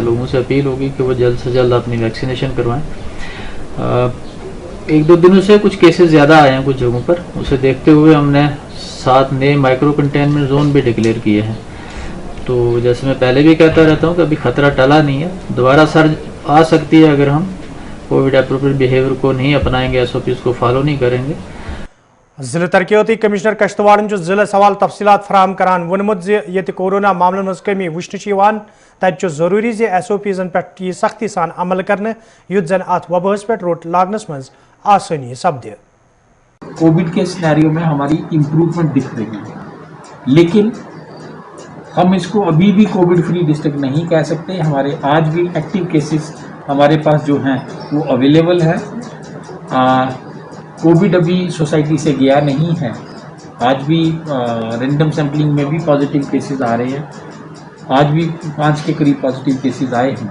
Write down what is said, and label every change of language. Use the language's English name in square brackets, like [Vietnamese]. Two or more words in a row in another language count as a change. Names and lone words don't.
[Urdu] لوگوں سے اپیل ہوگی کہ وہ جلد سے جلد اپنی ویکسینیشن کروائیں۔ 1-2 دنوں سے کچھ کیسز زیادہ آئے ہیں کچھ جگہوں پر، اسے دیکھتے ہوئے ہم نے 7 نئے [English] micro containment zone [Urdu] بھی ڈکلیئر کیے ہیں۔ تو جیسے میں پہلے بھی کہتا رہتا ہوں کہ ابھی خطرہ ٹلا نہیں ہے، دوبارہ سرج آ سکتی ہے اگر ہم [English] COVID appropriate behaviour [Urdu] کو نہیں اپنائیں گے، SOPs کو فالو نہیں کریں گے۔ [Kashmiri] ضلع ترقیاتی کمشنر کشتواڑ ضلع حوالہ تفصیلات فراہم کران وونمت یہ کورونا معاملن مز کمی وچھن تت ضروری SOPs پہ سختی سان عمل کرنے یوت زن ات وباس پہ روٹ لاگنس مز آسانی سپدِ۔ [Urdu] کووڈ کے سینیریو میں ہماری امپروومنٹ دکھ رہی ہے، لیکن ہم اس کو ابھی بھی [English] COVID free district [Urdu] نہیں کہہ سکتے۔ ہمارے آج بھی [English] active cases [Urdu] ہمارے پاس جو ہیں وہ اویلیبل ہے۔ کووڈ ابھی سوسائٹی سے گیا نہیں ہے، آج بھی [English] random sampling [Urdu] میں بھی [English] positive cases [Urdu] آ رہے ہیں، آج بھی 5 کے قریب [English] positive cases [Urdu] آئے ہیں۔